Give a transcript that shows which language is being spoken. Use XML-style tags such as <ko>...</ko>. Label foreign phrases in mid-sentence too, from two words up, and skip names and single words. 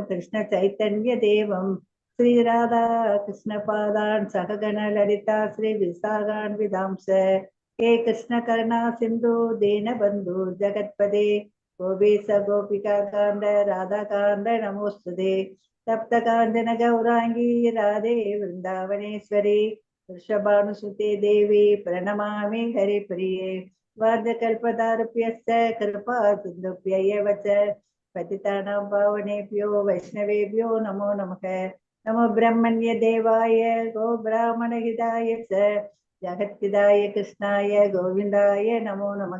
<sa>कृष्ण चैतन्य देवं श्री राधा कृष्ण पादान् सहगण ललिता श्री विशाखान् विताम्श हे कृष्ण करुणा सिन्धो दीन बन्धो जगत्पते गोपेश गोपिका कान्त राधा कान्त नमोऽस्तु ते तप्त काञ्चन गौराङ्गि राधे वृन्दावनेश्वरि ऋषभानुसुते देवी प्रणमामि हरिप्रिये वार्धकल्पतारुभ्यश्च कृपा सिन्धुभ्यैव च पतितानां पावनेभ्यो वैष्णवेभ्यो नमो नमः। नमो ब्रह्मण्य देवाय गो ब्राह्मणहिताय च जगद्हिताय कृष्णाय गोविन्दाय नमो नमः।</sa>